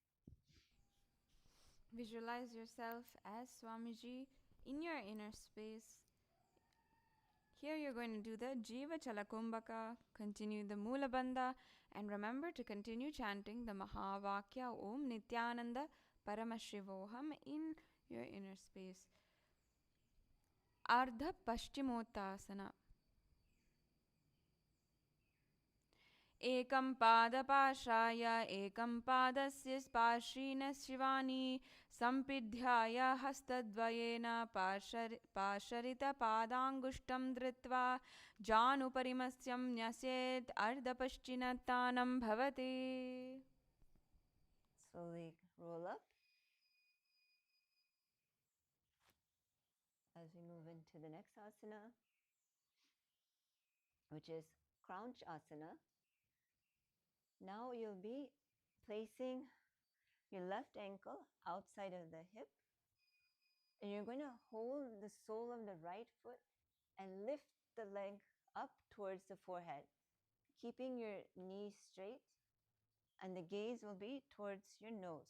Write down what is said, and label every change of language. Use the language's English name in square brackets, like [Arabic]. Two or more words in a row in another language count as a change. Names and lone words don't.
[English] Visualize yourself as Swamiji in your inner space. Here you're going to do the Jiva Chalakumbhaka, continue the Mula Bandha, and remember to continue chanting the Mahavakya [Sanskrit] Om Nithyananda Paramashivoham [English] in your inner space. Ardha Paschimottanasana. [Sanskrit] Ekam padapashaya ekam padasya sparshina shivani sampidhyaya hastadvayena pasharita padangushtam dritva januparimasyam nyaset ardhapaschinattanam bhavati. [English] Slowly roll up as we move into the next asana, which is Crouch Asana. Now you'll be placing your left ankle outside of the hip, and you're going to hold the sole of the right foot and lift the leg up towards the forehead, keeping your knees straight, and the gaze will be towards your nose.